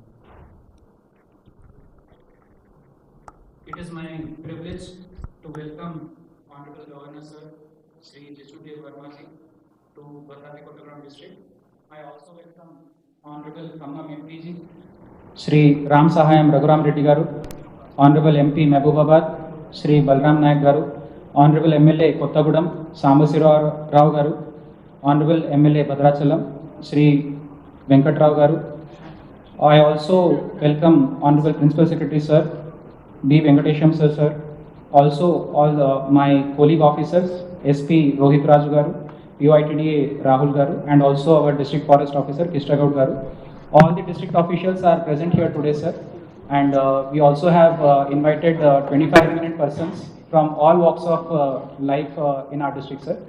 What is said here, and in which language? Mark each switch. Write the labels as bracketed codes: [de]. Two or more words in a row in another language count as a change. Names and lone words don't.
[en] It is my privilege to welcome Honorable Governor Sir Shri Jishnu DevVarma ji to Bhadradri Kothagudem district. I also welcome Honorable Khammam MP ji, Shri Ram Sahayam Raghuram Reddy Garu, Honorable MP Mehbubabad, Shri Balram Nayak Garu, Honorable MLA Kothagudem Sambasirao Rao Garu, Honorable MLA Bhadrachalam Shri Venkatrao Garu. I also welcome Honorable Principal Secretary Sir B. Venkatesham sir, also all my colleague officers, SP Rohit Raju Garu, POITDA Rahul Garu, and also our District Forest Officer Kishtagaud Garu. All the district officials are present here today, sir, and we also have invited 25 eminent persons from all walks of life in our district, sir.